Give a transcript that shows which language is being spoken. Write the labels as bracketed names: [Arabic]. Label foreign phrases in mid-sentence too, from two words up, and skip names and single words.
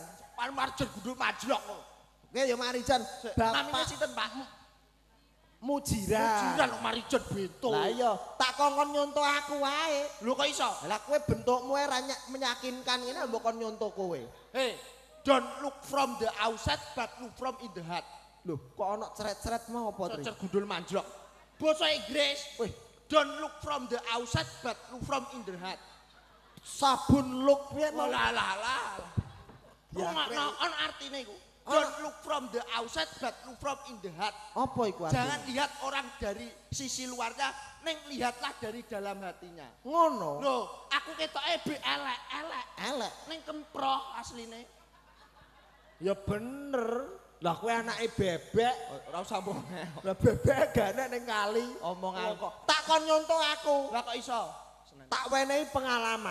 [Javanese] Pak Marijan gundul majlok lho. Oke ya Marijan, Namine Bapak sinten Pak? Mujiran. Mujiran kok Marijan bento. Lah iya, tak kongkon nyonto aku wae. Lho kok iso? Lah kowe bentukmu ora meyakinkan ngene mbok kon nyonto kowe. Hei, [English] Don't look from the outside but look from in the heart. [Javanese] Loh, kok ana ceret-ceret mau apa, Tri? Cecer gundul manjlok. Basa Inggris. Wih, [English] Don't look from the outside but look from in the heart. [Javanese] sabun look piye mau? Lah lah lah. Ya, Ngono on artine iku. [English] Don't look from the outside but look from in the heart. [Javanese] Apa iku artine? [Indonesian] Jangan lihat orang dari sisi luarnya, neng lihatlah dari dalam hatinya. [Javanese] Ngono. Loh, aku ketoke elek-elek. Elek. Neng kemproh asline. Ya bener. Lah kowe anake bebek. Ora usah omong. Lah bebek gane ning kali. Omong aku. Tak kon nyontoh aku. Lah kok iso? Tak wenehi pengalaman.